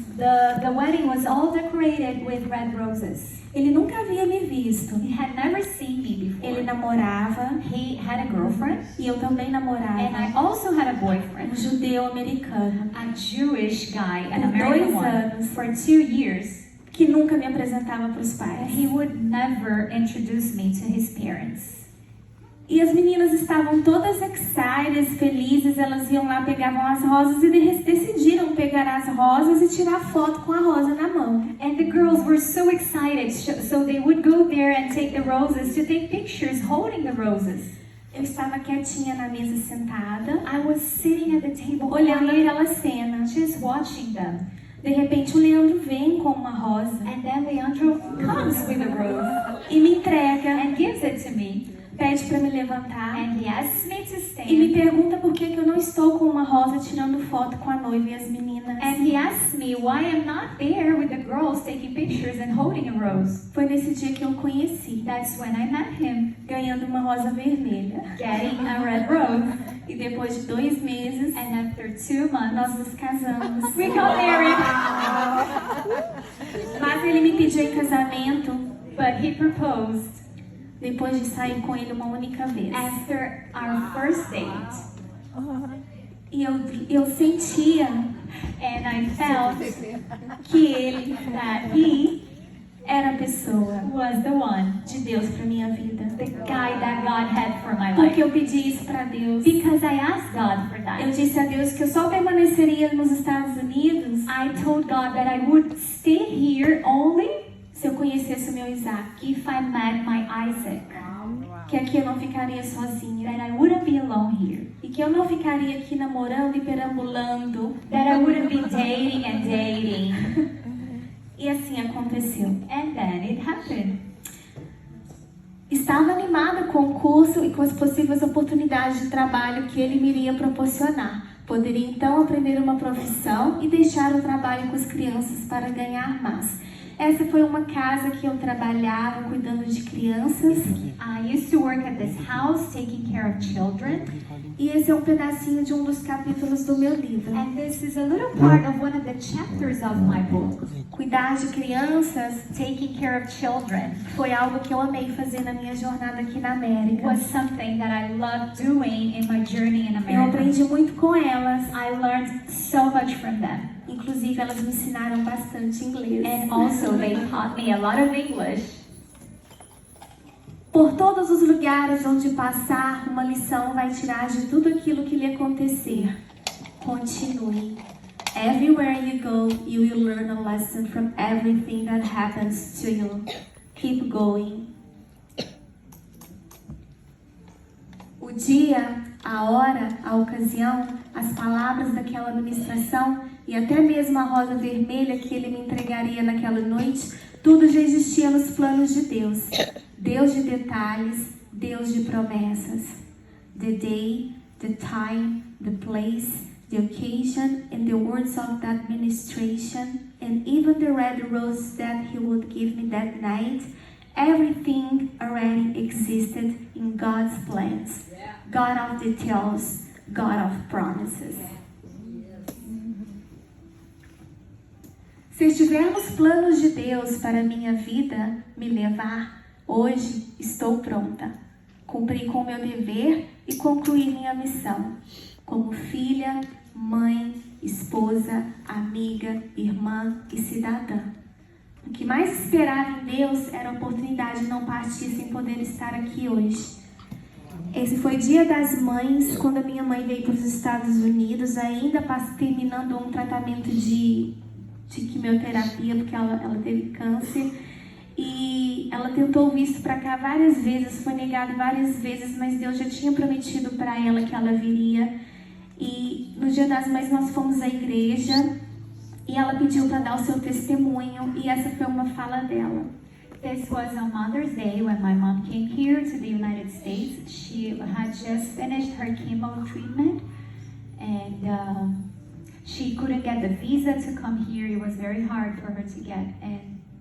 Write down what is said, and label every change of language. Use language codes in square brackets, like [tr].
[en] the wedding was all decorated with red roses. [pt] Ele nunca havia me visto. [en] He had never seen me before. [pt] Ele namorava [en] He had a girlfriend, [pt] e eu também namorava. [en] and I also had a [pt] Um [en] boyfriend, [pt] judeu americano [en] a Jewish guy, an [pt] Por [en] American [pt] 2 [en] one, [pt] anos. [en] for 2 years. [pt] que nunca me apresentava para os [en] And [pt] pais. [en] he would never introduce me to his parents. [pt] E as meninas estavam todas excited, felizes, elas iam lá, pegavam as rosas e decidiram pegar as rosas e tirar foto com a rosa na mão. [en] And the girls were so excited, so they would go there and take the roses to take pictures holding the roses. [pt] Eu estava quietinha na mesa sentada, [en] I was sitting at the table [pt] olhando [en] quiet, [pt] aquela cena. [en] just watching them. [pt] De repente o Leandro vem com uma rosa [en] And then Leandro comes with a rose [pt] e me entrega, [en] and gives it to me. [pt] pede para me levantar [en] And he asks me to [pt] e me [en] stand. [pt] pergunta por que eu não estou com uma rosa tirando foto com a noiva e as meninas. [en] And he asks me why I'm not there with the girls taking pictures and holding a rose. [pt] Foi nesse dia que eu o conheci, [en] That's when I met him, [pt] ganhando uma rosa vermelha. [en] getting a red rose. [pt] E depois de 2 meses, [en] And after 2 months, [pt] nós nos casamos. [en] we got married. [pt] Mas ele me pediu em casamento [en] But he proposed [pt] depois de sair com ele uma única vez. [en] after our first date. [pt] E eu sentia [en] And I felt [pt] que ele [en] that he [pt] era a pessoa [en] was the one, [pt] de Deus para minha vida. [en] the guy that God had for my [pt] Porque [en] life. [pt] eu pedi isso para Deus. [en] Because I asked God for [pt] Eu [en] that. [pt] disse a Deus que eu só permaneceria nos Estados Unidos [en] I told God that I would stay here only [pt] se eu conhecesse o meu Isaac. [en] if I met my Isaac. [pt] Que aqui eu não ficaria sozinha. [en] That I wouldn't be alone here. [pt] E que eu não ficaria aqui namorando e perambulando. [en] That I wouldn't be dating and dating. [pt] E assim aconteceu. [en] And then it happened. [pt] Estava animada com o curso e com as possíveis oportunidades de trabalho que ele me iria proporcionar. Poderia então aprender uma profissão e deixar o trabalho com as crianças para ganhar mais. Essa foi uma casa que eu trabalhava cuidando de crianças. [en] I used to work at this house taking care of children. [pt] E esse é um pedacinho de um dos capítulos do meu livro. [en] And this is a little part of one of the chapters of my book. [pt] Cuidar de crianças [en] Taking care of children [pt] foi algo que eu amei fazer na minha jornada aqui na América. [en] was something that I loved doing in my journey in [pt] Eu [en] America. [pt] aprendi muito com elas. [en] I learned so much from them. [pt] Inclusive, elas me ensinaram bastante inglês. [en] And also they taught me a lot of English. [pt] Por todos os lugares onde passar, uma lição vai tirar de tudo aquilo que lhe acontecer. [en] Continue. Everywhere you go, you will learn a lesson from everything that happens to you. Keep going. [pt] O dia, a hora, a ocasião, as palavras daquela administração e até mesmo a rosa vermelha que ele me entregaria naquela noite, tudo já existia nos planos de Deus. Deus de detalhes, Deus de promessas. [en] The day, the time, the place, the occasion, and the words of that administration, and even the red rose that he would give me that night, everything already existed in God's plans. God of details, God of promises. [pt] Se estivermos planos de Deus para a minha vida me levar, hoje estou pronta. Cumpri com o meu dever e concluí minha missão. Como filha, mãe, esposa, amiga, irmã e cidadã. O que mais esperava em Deus era a oportunidade de não partir sem poder estar aqui hoje. Esse foi Dia das Mães, quando a minha mãe veio para os Estados Unidos, ainda terminando um tratamento de quimioterapia, porque ela teve câncer. E ela tentou o visto para cá várias vezes, foi negado várias vezes, mas Deus já tinha prometido para ela que ela viria. E no Dia das Mães nós fomos à igreja e ela pediu para dar o seu testemunho e essa foi uma fala dela. [en] This was on Mother's Day when my mom came here to the United States. She had just finished her chemo treatment and she couldn't get the visa to come here. It was very hard for her to get. And